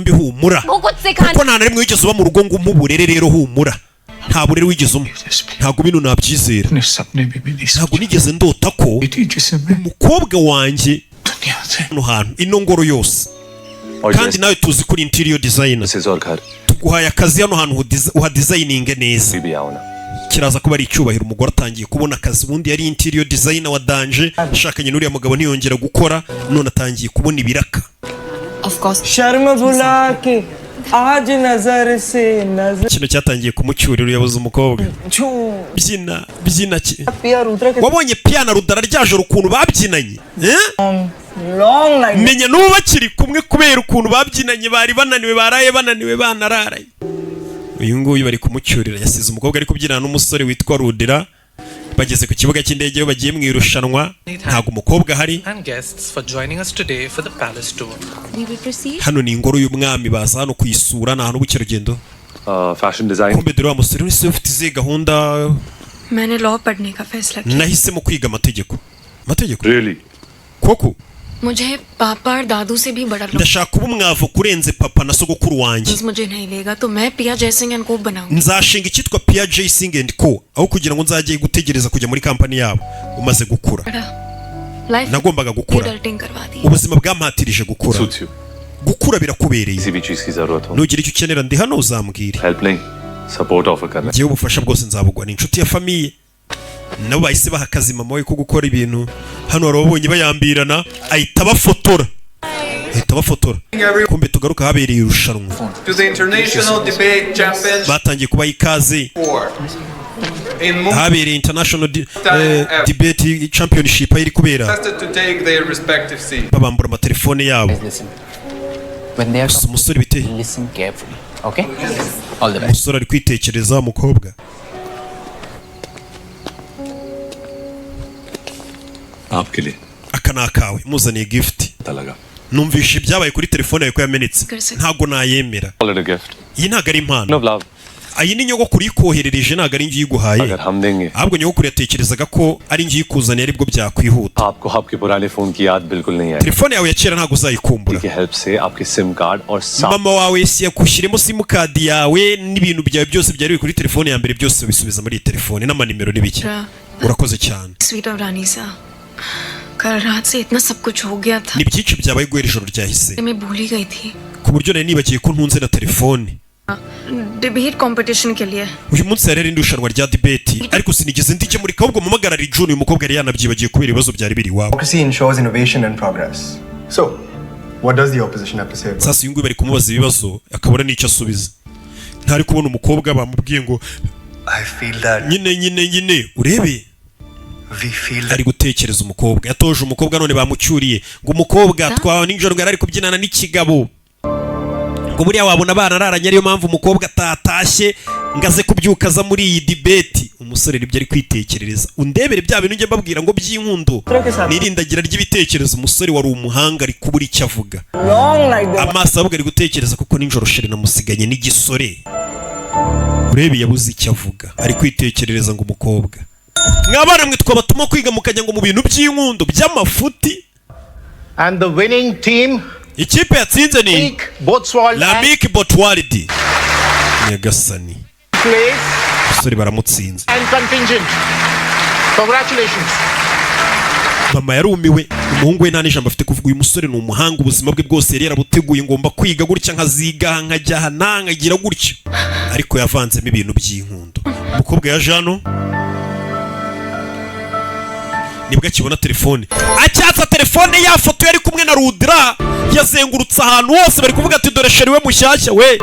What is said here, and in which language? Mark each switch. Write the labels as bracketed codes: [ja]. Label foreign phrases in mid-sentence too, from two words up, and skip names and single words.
[rw] mbi humura kuko nta na rimwe wigeze uba mu rugo ngo umuburere rero humura nta burere wigeze umwe ntabwo bino nabyizera ntabwo nigeze ndota ko umukobwa wanjye hano hantu ino ngoro yose kandi nawe tuzi kuri [en] interior designer [rw] tuguhaye akazi hano hantu uhadesigninge neza kiraza kuba ari icyubahiro umugore atangiye kubona akazi ubundi yari [en] interior designer [rw] wa danje ashakanye n'uriya mugabo ntiyongera gukora none atangiye kubona ibiraka [hi] आज नजर से नजर [rw] kino cyatangiye kumucyurira yabuze umukobwa byina ki wabonye piano rudara ryajoro ukuntu babyinanye menya n'ubu bakiri kumwe kubera ukuntu babyinanye bari bananiwe baraye bananiwe banararaye uyu nguyu bari kumucyurira yasize umukobwa ari kubyinana n'umusore witwa Rudira bageze ku kibuga cy'indege bagiye mu irushanwa ntago umukobwa hari hano ni ingoro y'umwami baza hano kuyisura na hano bukerugendo kumbe dore wa musore wese ufite izihe gahunda nahisemo kwiga amategeko koko [hi] मुझे पापा और दादू से भी बड़ा [rw] ndashaka kuba umwavoka kurenze papa na sogokuru wanjye [hi] मुझे नहीं लेगा तो मैं पिया जयसिंह एंड को बनाऊंगा [rw] nzashinga icyitwa Pia J-Sing and Co aho kugira ngo nzajye gutegereza kujya muri kampani yabo umaze gukura nagombaga gukura ubuzima bwampatirije gukura birakubereye nugira icyo ukenera ndi hano uzambwire [en] support offer karna. [rw] Ngiye ubufasha bwose nzabugwa, ni inshuti ya famille. Nabo bahise baha akazi mama we ko gukora ibintu. Hano warabonye bayambirana, ahita bafotora. Kumbe tugaruka habereye irushanwa. [en] To the International Debate Champions. [rw] Batangiye kuba ikaze. Habereye International Debate Championship iri kubera. Babambura amatelefone yabo. Umusore bite? [en] Listen carefully. Okay? All the best. [rw] Umusore ari kwitekereza umukobwa. [hi] आपके लिए [rw] akana kawe muzaniye gift. Numvishe ibyabaye kuri telefone yawe ko yamenetse. Ntago nayemera. Iyi ntago ari impano. Ayi ni nyogokuru ikoherereje ntago ari ngiye guhaye. Ahubwo nyogokuru yatekerezaga ko ari ngiye kuzaniye aribwo byakwihuta. [hi] आपको आपके पुराने फोन की याद बिल्कुल नहीं है. [rw] Telefone yawe ya kera ntago uzayikumbura. [hi] की हेल्प से आपके सिम कार्ड और [rw] mama wawe yakushyiremo [en] sim card [rw] yawe n'ibintu byawe byose byari biri kuri telefone ya mbere byose bisubiza muri telefone n'amanimero n'ibiki. Urakoze cyane. [hi] Sweet रानी सा कल रात से इतना सब कुछ हो गया था. [rw] Ni byinshi byabaye guhera ijoro ryahise. [hi] मैं भूल ही गई थी. [rw] Ku buryo nari nibagiye ko ntunze na telefone. [en] Debate competition [hi] के लिए. [rw] Uyu munsi yari indushanwa rya debate ariko sinigeze ndike muri kabwo mumagara June uyu mukobwa yari yanabyibagiye kubera ibibazo byari biri iwabo. [en] Democracy ensures innovation and progress. So, what does the opposition have to say? [rw] Sasa uyu nguyu bari kumubaza ibibazo akabura n'icyo asubiza. Ntari kubona umukobwa bamubwiye ngo [en] I feel that [rw] nyine urebe. [en] We feel that [rw] ari gutekereza umukobwa yatoje umukobwa none bamucyuriye ngo umukobwa twawe ninjoro ngo ari kubyinana n'ikigabo ngo buriya wabona barararanye ariyo mpamvu umukobwa atatashye ngaze kubyukaza muri iyi debate. Umusore nibyo ari kwitekerereza. Undebere bya bintu nge mbabwira ngo by'inkundo nirindagira ry'ibitekerezo. Umusore wari umuhanga ari kubura icyo avuga. Amaso avuga ari gutekereza kuko ninjoro shere namusiganye n'igisore. Urebe yabuze icyo avuga ari kwitekerereza ngo umukobwa mwabana mwe twabatuma kwiga mukajya ngo mu bintu by'inkundo by'amafuti. [en] And the winning team [rw] ikipe yatsinze ni Lamik Botwalidi Nyagasani. Sorry baramutsinze. [en] And contingent. Congratulations. [rw] Mama yarumiwe. Umuhungu we nta n'ijambo afite kuvuga. Uyu musore ni umuhanga ubuzima bwe bwose yari yarabuteguye ngomba kwiga gutya nkaziga nkajya hanangagira gutya ariko yavanzemo ibintu by'inkundo. Umukobwa ya Jano nibwo akibona telefone acyatsa telefone ya foto yari kumwe na Rudra yazengurutse ahantu hose bari kuvuga ati dore sheri we mushyashya we.